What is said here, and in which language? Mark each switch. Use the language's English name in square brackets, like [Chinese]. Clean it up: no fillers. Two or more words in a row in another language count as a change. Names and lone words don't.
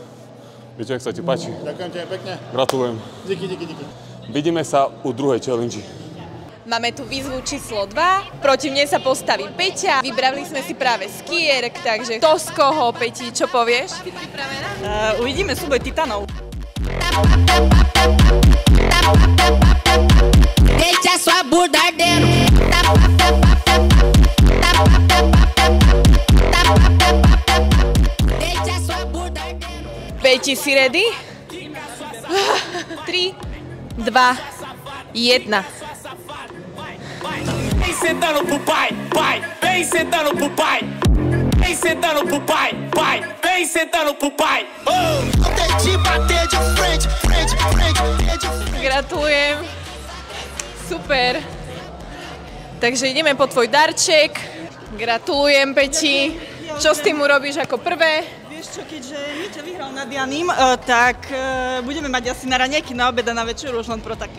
[Slovak] Viete, jak sa ti páči? Ďakujem ti pekne. Gratulujem. Díky. Vidíme sa u druhej challenge. Máme tu výzvu číslo 2, proti mne sa postaví Peťa. Vybrali sme si práve skierk, takže to z koho, Peti, čo povieš? Si pripravená? Uvidíme súboj titanov. [Portuguese] Deixa sua bunda ardendo. Deixa sua bunda ardendo. [Slovak] Peti, si ready? 3, 2, 1. [Portuguese] Vem sentando pro pai. Vem sentando pro pai. Vem sentando pro pai. Vem sentando pro pai. [Slovak] Gratulujem. Super. Takže ideme po tvoj darček. Gratulujem, Peti. Čo s tým urobíš ako prvé? Vieš čo, keďže Miťo vyhral nad Janým, tak budeme mať asi na raňajky, na obed a na večeru už len pro také.